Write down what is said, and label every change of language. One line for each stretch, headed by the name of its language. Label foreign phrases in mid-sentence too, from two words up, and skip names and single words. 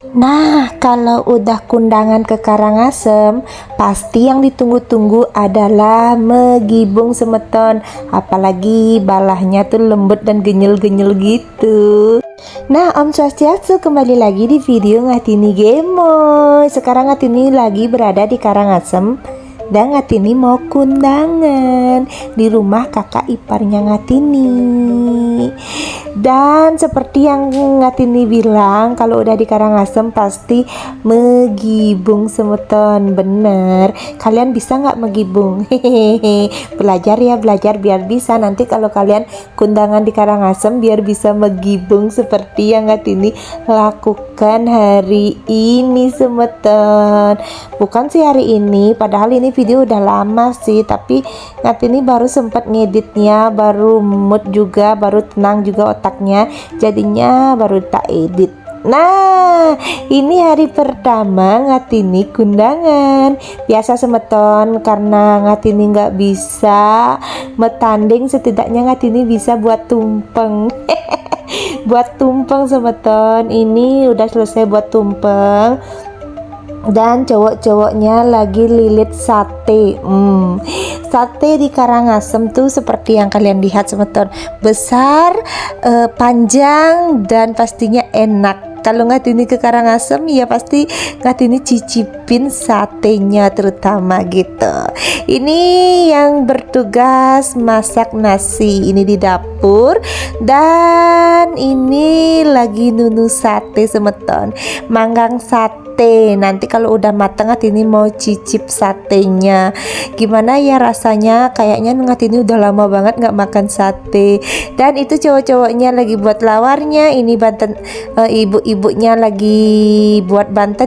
Indonesian: Nah, kalau udah kundangan ke Karangasem, pasti yang ditunggu-tunggu adalah megibung semeton. Apalagi balahnya tuh lembut dan genyel-genyel gitu. Nah,
Balinese: Om Swastiastu,
Indonesian: kembali lagi di video Ngatini Gemoy. Sekarang Ngatini lagi berada di Karangasem dan Ngatini mau kundangan di rumah kakak iparnya Ngatini. Dan seperti yang Ngatini bilang, kalau udah di Karangasem pasti megibung semeton. Bener, kalian bisa nggak megibung? Hehehe, belajar ya, belajar biar bisa. Nanti kalau kalian kundangan di Karangasem biar bisa megibung seperti yang Ngatini lakukan hari ini semeton. Bukan sih hari ini, padahal ini video udah lama sih, tapi Ngatini baru sempat ngeditnya, baru mood juga, baru tenang juga otaknya, jadinya baru tak edit. Nah, ini hari pertama Ngatini kundangan. Biasa semeton, karena Ngatini nggak bisa metanding, setidaknya Ngatini bisa buat tumpeng. Buat tumpeng semeton. Ini udah selesai buat tumpeng. Dan cowok-cowoknya lagi lilit sate. Sate di Karangasem tuh seperti yang kalian lihat semeton, besar, panjang, dan pastinya enak. Kalau Ngatini ke Karangasem ya pasti Ngatini cicipin satenya terutama gitu. Ini yang bertugas masak nasi, ini di dapur, dan ini lagi nunu sate semeton, manggang sate. Nanti kalau udah matang Ngatini mau cicip satenya. Gimana ya rasanya? Kayaknya Ngatini udah lama banget nggak makan sate. Dan itu cowok-cowoknya lagi buat lawarnya. Ini banten, ibu-ibunya lagi buat bantennya.